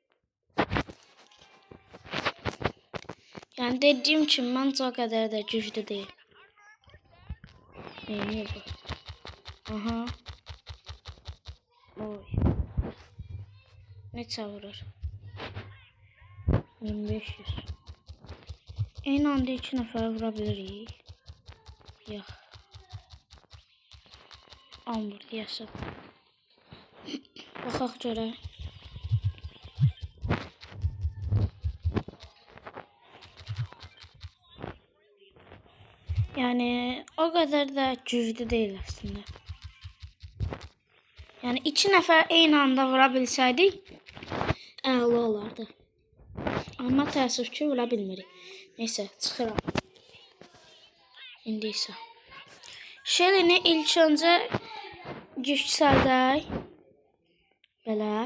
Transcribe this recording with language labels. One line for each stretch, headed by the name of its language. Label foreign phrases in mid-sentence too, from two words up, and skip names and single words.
Turkish: Yani dediğim için bence o kadar da güçlü değil. Ne bu? Aha.
Azerbaijani: Oy. Ne çağırır? 1500. En anda 2 nəfər vura bilirik. Yox. Amur deyəsən. Baxaq görək.
Turkish: Yani o kadar da güçlü değil aslında.
Azerbaijani: Yani 2 nəfər eyni anda vura bilsəydik əla olardı. Amma təəssüf ki vura bilmirik. Neyse çıxıram. İndi isə Shelly'ni ilk öncə yüksəldək. Belə.